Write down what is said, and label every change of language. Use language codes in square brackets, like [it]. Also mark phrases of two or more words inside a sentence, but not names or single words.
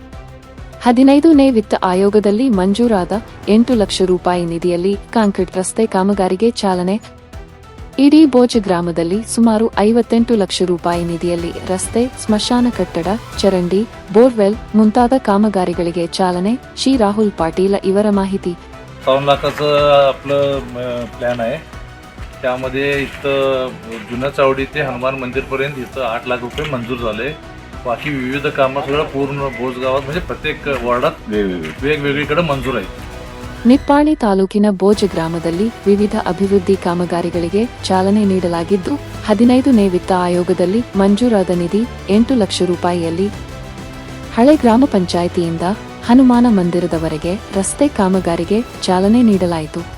[kn] 15ನೇ ವಿತ್ತ ಆಯೋಗದಲ್ಲಿ ಮಂಜೂರಾದ 8 ಲಕ್ಷ ರೂಪಾಯಿ ನಿಧಿಯಲ್ಲಿ ಕಾಂಕ್ರೀಟ್ ರಸ್ತೆ ಕಾಮಗಾರಿಗೆ ಚಾಲನೆ. ಇಡೀ ಭೋಜ ಗ್ರಾಮದಲ್ಲಿ ಸುಮಾರು 58 ಲಕ್ಷ ರೂಪಾಯಿ ನಿಧಿಯಲ್ಲಿ ರಸ್ತೆ, ಸ್ಮಶಾನ ಕಟ್ಟಡ, ಚರಂಡಿ, ಬೋರ್ವೆಲ್ ಮುಂತಾದ ಕಾಮಗಾರಿಗಳಿಗೆ ಚಾಲನೆ. ಶ್ರೀ ರಾಹುಲ್ ಪಾಟೀಲ ಇವರ ಮಾಹಿತಿ. [mr] 52 लाखाचं आपलं प्लॅन आहे. त्यामध्ये इथं जुन्या चावडी ते हनुमान मंदिरपर्यंत इथं 8 लाख रुपये मंजूर झाले. बाकी विविध कामं सगळं पूर्ण भोज गावात म्हणजे प्रत्येक वार्डात वेगवेगळीकडे मंजूर आहे. [kn] ನಿಪ್ಪಾಣಿ ತಾಲೂಕಿನ ಭೋಜ ಗ್ರಾಮದಲ್ಲಿ ವಿವಿಧ ಅಭಿವೃದ್ಧಿ ಕಾಮಗಾರಿಗಳಿಗೆ ಚಾಲನೆ ನೀಡಲಾಗಿದ್ದು, 15ನೇ ವಿತ್ತ ಆಯೋಗದಲ್ಲಿ ಮಂಜೂರಾದ ನಿಧಿ 8 ಲಕ್ಷ ರೂಪಾಯಿಯಲ್ಲಿ ಹಳೆ ಗ್ರಾಮ ಪಂಚಾಯಿತಿಯಿಂದ ಹನುಮಾನ ಮಂದಿರದವರೆಗೆ ರಸ್ತೆ ಕಾಮಗಾರಿಗೆ ಚಾಲನೆ ನೀಡಲಾಯಿತು.